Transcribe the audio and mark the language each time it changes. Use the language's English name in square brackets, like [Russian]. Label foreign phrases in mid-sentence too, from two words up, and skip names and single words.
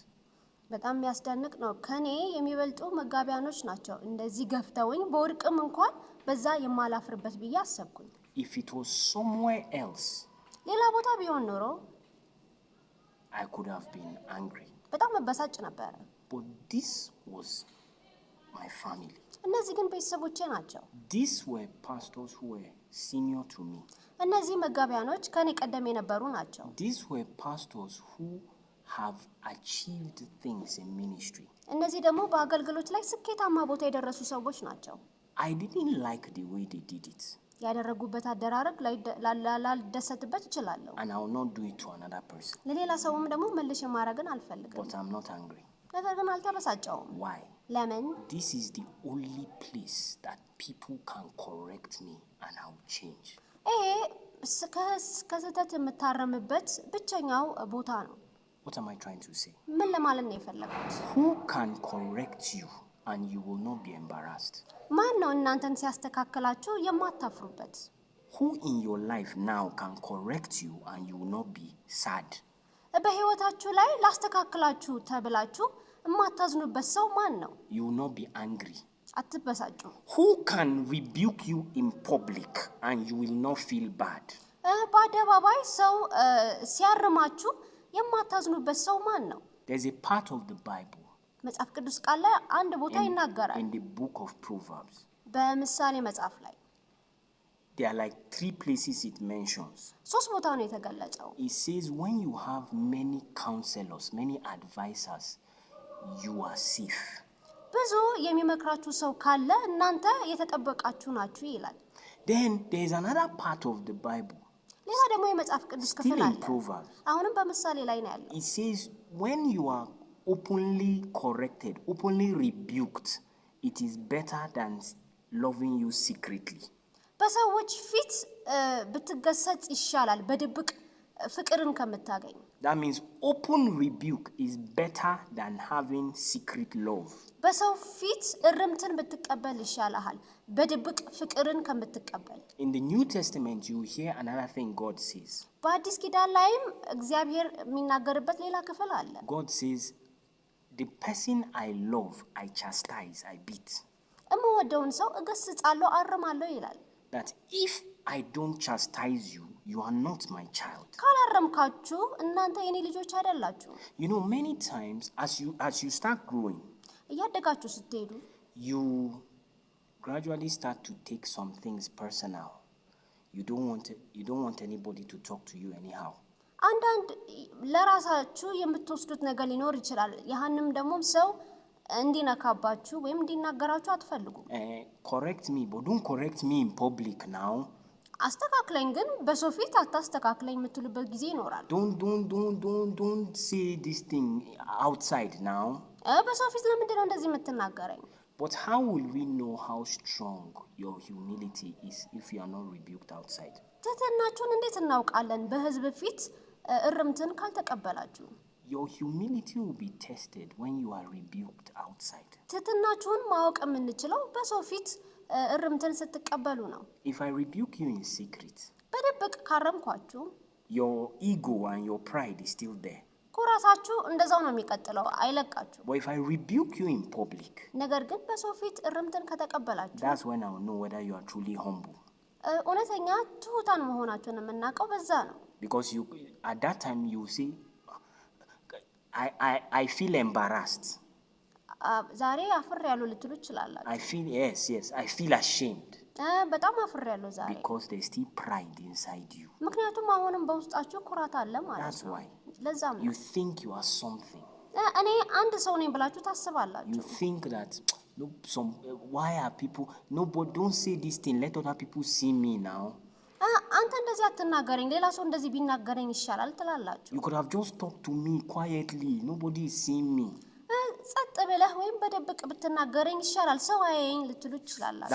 [Amharic] በጣም የሚያስደንቅ ነው። ከኔ የሚበልጡ መጋቢያኖች ናቸው እንደዚህ ገፍተውኝ በወርቅም እንኳን በዛ የማላፍርበት ብዬ አሰብኩኝ። [English] If it was somewhere else, [Amharic] ሌላ ቦታ ቢሆን ኖሮ [English] I could have been angry. [Amharic] በጣም መበሳጭ ነበር። [English] But this was my family. [Amharic] እነዚህ ግን ቤተሰቦቼ ናቸው። [English] These were pastors who were senior to me. [Amharic] እነዚህ መጋቢያኖች ከኔ ቀደም የነበሩ ናቸው። [English] These were pastors who have achieved things in ministry. [Amharic] እነዚህ ደግሞ በአገልግሎት ላይ ስኬታማ ቦታ የደረሱ ሰዎች ናቸው። [English] I didn't like the way they did it. [Amharic] ያደረጉበት አደራረግ ላይ ላልደሰትበት እችላለሁ። [English] And I will not do it to another person. [Amharic] ለሌላ ሰውም ደግሞ መልሼ ማድረግን አልፈልግም። [English] But I'm not angry. [Amharic] ነገር ግን አልተበሳጨውም። [English] Why? [Amharic] ለምን? [English] This is the only place that people can correct me and I will change. [Amharic] ይሄ ከስህተት የምታረምበት ብቸኛው ቦታ ነው። [English] What am I trying to say? [Amharic] ምን ለማለት ነው የፈለኩት? [English] Who can correct you and you will not be embarrassed? [Amharic] ማን ነው እናንተን ሲያስተካክላችሁ የማታፍሩበት? [English] Who in your life now can correct you and you will not be sad? [Amharic] በህይወታችሁ ላይ ላስተካክላችሁ ተብላችሁ የማታዝኑበት ሰው ማን ነው? [English] You will not be angry. [Amharic] አትበሳጩ። [English] Who can rebuke you in public and you will not feel bad? [Amharic] በአደባባይ ሰው ሲያርማችሁ የማታዝኑበት ሰው ማን ነው? [English] There's a part of the Bible [Amharic] መጽሐፍ ቅዱስ ቃል ላይ አንድ ቦታ ይናገራል። [English] in the book of Proverbs. [Amharic] በምሳሌ መጽሐፍ ላይ [English] There are like 3 places it mentions. [Amharic] 3 ቦታ ነው የተገለጸው። [English] It says when you have many counselors, many advisors, you are safe. [Amharic] ብዙ የሚመክራችሁ ሰው ካለ እናንተ የተጠበቃችሁ ናችሁ ይላል። [English] Then there is another part of the Bible. [Amharic] ሌላ ደግሞ የመጽሐፍ ቅዱስ ክፍል [English] Still in [Amharic] አለ። [English] Proverbs. [Amharic] አሁንም በምሳሌ ላይ ነው ያለው። [English] It says when you are openly corrected, openly rebuked, it is better than loving you secretly. [Amharic] በሰዎች ፊት ብትገሰጽ ይሻላል በድብቅ ፍቅርን ከምታገኝ። [English] That means open rebuke is better than having secret love. [Amharic] በሰው ፊት እርምትን ብትቀበል ይሻላል በድብቅ ፍቅርን ከምትቀበል። [English] In the New Testament you hear another thing God says. [Amharic] በአዲስ ኪዳን ላይም እግዚአብሔር የሚናገርበት ሌላ ክፍል አለ። [English] God says, the person I love, I chastise, I beat. [Amharic] እምወደውን ሰው እገስጻለሁ አርማለሁ ይላል። [English] That if I don't chastise you, you are not my child. [Amharic] ካላረምካችሁ እናንተ የኔ ልጆች አይደላችሁ። [English] You know, many times as you start growing, [Amharic] እያደጋችሁ ስትሄዱ [English] you gradually start to take some things personal. You don't want anybody to talk to you anyhow. [Amharic] አንዳንድ ለራሳችሁ የምትወስዱት ነገር ሊኖር ይችላል። ያንንም ደግሞ ሰው እንዲነካባችሁ ወይም እንዲናገራችሁ አትፈልጉም። [English] Correct me, but don't correct me in public now. [Amharic] አስተካክለኝ ግን በሰው ፊት አታስተካክለኝ የምትሉበት ጊዜ ይኖራል። [English] Don't say this thing outside now. [Amharic] በሰው ፊት ለምንድን ነው እንደዚህ የምትናገረኝ? [English] But how will we know how strong your humility is if you are not rebuked outside? [Amharic] ትህትናችሁን እንዴት እናውቃለን በህዝብ ፊት እርምትን ካልተቀበላችሁ? [English] Your humility will be tested when you are rebuked outside. [Amharic] ትህትናችሁን ማወቅ የምንችለው በሰው ፊት እርምትን ስትቀበሉ ነው። [English] If I rebuke you in secret, [Amharic] በድብቅ ካረምኳችሁ [English] your ego and your pride is still there. [Amharic] ኩራታችሁ እንደዛው ነው የሚቀጥለው አይለቃችሁ። [English] But if I rebuke you in public, [Amharic] ነገር ግን በሰው ፊት እርምትን ከተቀበላችሁ [English] that's when I will know whether you are truly humble. [Amharic] እውነተኛ ትሁታን መሆናችሁን የምናውቀው በዛ ነው። [English] Because you, at that time you will say, I feel embarrassed. [Amharic] ዛሬ አፍሬያለሁ ልትሉ ትችላላችሁ። [English] I feel ashamed. [Amharic] በጣም አፍሬያለሁ ዛሬ። [English] Because there's still pride inside you. [Amharic] ምክንያቱም አሁንም በውስጣችሁ ኩራት አለ ማለት [English] That's [Amharic] ነው። [English] why. [Amharic] ለዛም [English] You think you are something. [Amharic] እኔ አንድ ሰው ነኝ ብላችሁ ታስባላችሁ። [English] You think that why are people nobody don't say this thing, let other people see me now. [Amharic] አንተ እንደዚህ አትናገረኝ ሌላ ሰው እንደዚህ ቢናገረኝ ይሻላል ትላላችሁ። [English] You could have just talked to me quietly, nobody is seeing me. [Amharic] ጸጥ ብለህ ወይም በደብቅ ብትናገረኝ ይሻላል ሰው አያየኝ ልትሉ ትችላላችሁ።